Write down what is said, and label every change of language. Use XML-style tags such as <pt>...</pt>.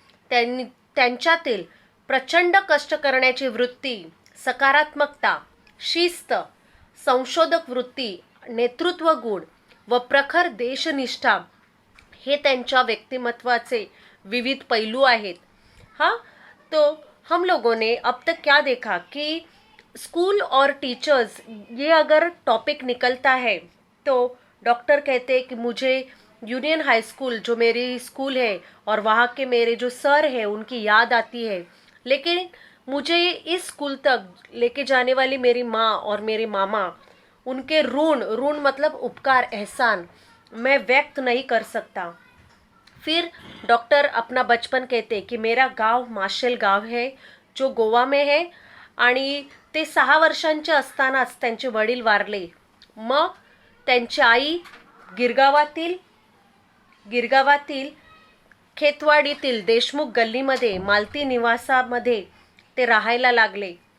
<mr>त्यांच्यातील प्रचंड कष्ट करण्याची वृत्ती, सकारात्मकता, शिस्त, संशोधक वृत्ती, नेतृत्व गुण व प्रखर देशनिष्ठा हे त्यांच्या व्यक्तिमत्वाचे विविध पैलू आहेत.</mr> <hi>तो हम लोगों ने अब तक क्या देखा कि स्कूल और टीचर्स ये अगर टॉपिक निकलता है तो डॉक्टर कहते हैं कि मुझे यूनियन हाई स्कूल जो मेरी स्कूल है और वहाँ के मेरे जो सर हैं उनकी याद आती है, लेकिन मुझे इस स्कूल तक लेके जाने वाली मेरी माँ और मेरे मामा, उनके ऋण मतलब उपकार, एहसान मैं व्यक्त नहीं कर सकता. फिर डॉक्टर अपना बचपन कहते कि मेरा गाव माशेल गाव है जो गोवा में है</hi> <mr>आणि ते 6 वर्षांचे असतानाच त्यांचे वडील वारले. मग त्यांची आई गिरगावातील खेतवाडीतील देशमुख गल्लीमध्ये मालती निवासामध्ये ते राहायला लागले.</mr>